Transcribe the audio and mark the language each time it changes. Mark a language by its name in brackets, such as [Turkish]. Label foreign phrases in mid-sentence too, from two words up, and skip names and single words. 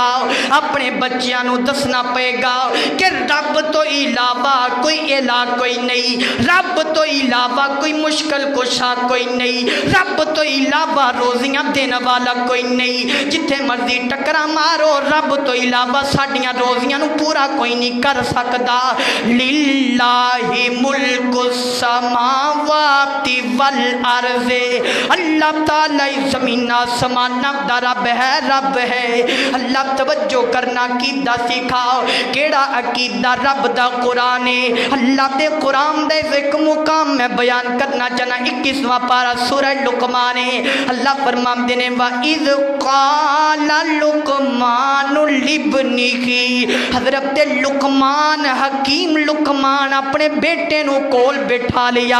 [Punjabi] اپنے بچیاں نوں دسنا پئے گا کہ رب تو علاوہ کوئی الٰہ کوئی نہیں، رب تو علاوہ کوئی مشکل کشا کوئی نہیں، رب تو علاوہ روزیاں دینے والا کوئی نہیں. جتھے مرضی ٹکرا مارو، رب تو علاوہ ساڈیاں روزیاں نوں پورا کوئی نہیں کر سکتا. [Arabic] لله ملك السماوات والأرض, [Punjabi] اللہ تعالیٰ زمین آسمان دا رب ہے، رب ہے. اللہ توجہ کرنا، عقیدہ سکھاؤ. کیڑا عقیدہ؟ رب دا قرآن ہے. اللہ دے قرآن دے اک مقام میں بیان کرنا چاہنا. 21واں پارہ سورہ لقمان ہے. اللہ فرماتے نے [Arabic] وإذ قال لقمان لابنه, [Punjabi] حضرت لقمان حکیم لقمان اپنے بیٹے نوں کول بیٹھا لیا.